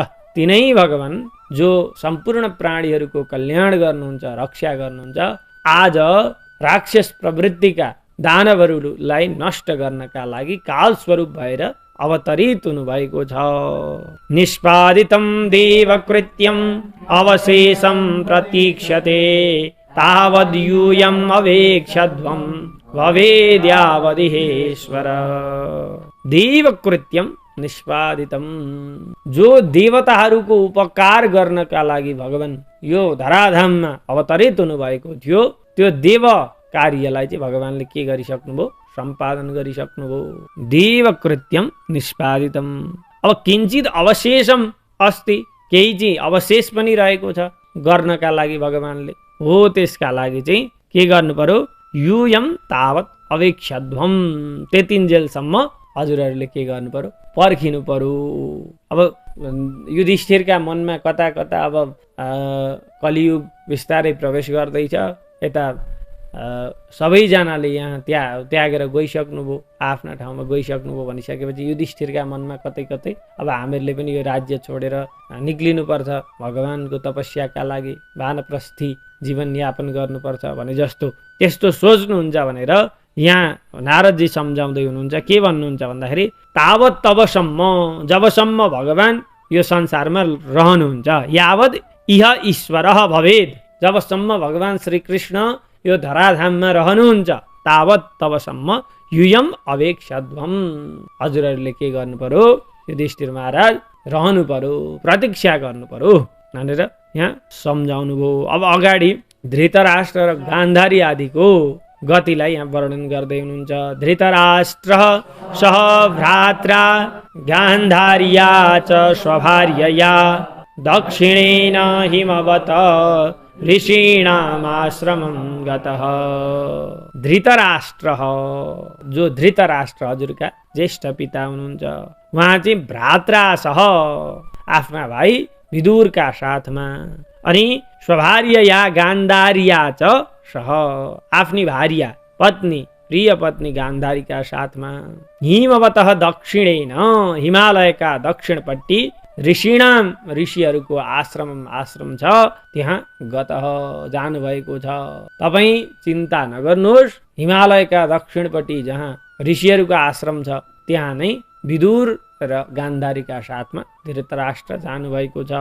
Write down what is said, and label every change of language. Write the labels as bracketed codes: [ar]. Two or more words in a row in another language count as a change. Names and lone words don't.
[ne] तिनै भगवान जो सम्पूर्ण प्राणीहरूको कल्याण गर्नुहुन्छ, रक्षा गर्नुहुन्छ, आज राक्षस प्रवृत्तिका दानवहरूलाई नष्ट गर्नका लागि काल स्वरूप भएर अवतरित हुनुभएको छ। [sa] निष्पादितं देवकृत्यम् अवशेषं प्रतीक्षते तावद्यूयम् अवेक्षध्वं भवेद्यावदिहेश्वर। देवकृत्यम निष्पादितम, [ne] जो देवताहरूको उपकार गर्नका लागि भगवान यो धराधाममा अवतरित हुनुभएको थियो, त्यो देव कार्यलाई चाहिँ भगवानले के गरिसक्नुभयो? सम्पादन गरिसक्नुभयो। [sa] देवकृत्यम निष्पादितम। [ne] अब [sa] किञ्चित अवशेषम अस्ति, [ne] केही चाहिँ अवशेष पनि रहेको छ गर्नका लागि भगवानले, हो त्यसका लागि चाहिँ के गर्नु पर्यो? [sa] यूयम तावत् अवेक्षध्वम, [ne] त्यतिन्जेलसम्म हजुरहरूले के गर्नु पर्यो? पर्खिनु पर्यो। अब युधिष्ठिरका मनमा कता कता अब कलियुग बिस्तारै प्रवेश गर्दैछ, यता सबैजनाले यहाँ त्यागेर गइसक्नुभयो, आफ्ना ठाउँमा गइसक्नुभयो भनिसकेपछि युधिष्ठिरका मनमा कतै कतै अब हामीहरूले पनि यो राज्य छोडेर निक्लिनुपर्छ, भगवानको तपस्याका लागि वानप्रस्थी जीवनयापन गर्नुपर्छ भने जस्तो त्यस्तो सोच्नुहुन्छ भनेर यहाँ नारदजी सम्झाउँदै हुनुहुन्छ। के भन्नुहुन्छ भन्दाखेरि तावत् तबसम्म, जबसम्म भगवान यो संसारमा रहनुहुन्छ, [sa] यावद् इह ईश्वरः भवेद, [ne] जबसम्म भगवान श्रीकृष्ण यो धराधाममा रहनुहुन्छ, तावत् तबसम्म [sa] युयम अवेक्षध्वम, [ne] हजुरहरूले के गर्नु पर्यो? युधिष्ठिर महाराज रहनु पर्यो, प्रतीक्षा गर्नु पर्यो भनेर यहाँ सम्झाउनु भयो। अब अगाडि धृतराष्ट्र र गान्धारी आदिको गतिलाई यहाँ वर्णन गर्दै हुनुहुन्छ। [sa] धृतराष्ट्र सह भ्रात्रा गान्धार्या च स्वभार्यया दक्षिणेन हिमवत ऋषीणामाश्रमं गतः। [ne] धृतराष्ट्र, जो धृतराष्ट्र हजुरका ज्येष्ठ पिता हुनुहुन्छ, उहाँ चाहिँ भ्रात्रासह आफ्ना भाइ विदुरका साथमा, अनि [sa] स्वभार्यया गान्धार्या च सह [ne] आफ्नी भार्या पत्नी प्रिय पत्नी गान्धारीका साथमा, [sa] हिमवतः दक्षिणेन [ne] हिमालयका दक्षिणपट्टि ऋषिणाम ऋषिहरूको आश्रम छ, त्यहाँ गतः जानुभएको छ। तपाईँ चिन्ता नगर्नुहोस्, हिमालयका दक्षिणपट्टि जहाँ ऋषिहरूको आश्रम छ त्यहाँ नै विदुर र गान्धारीका साथमा धृतराष्ट्र जानुभएको छ।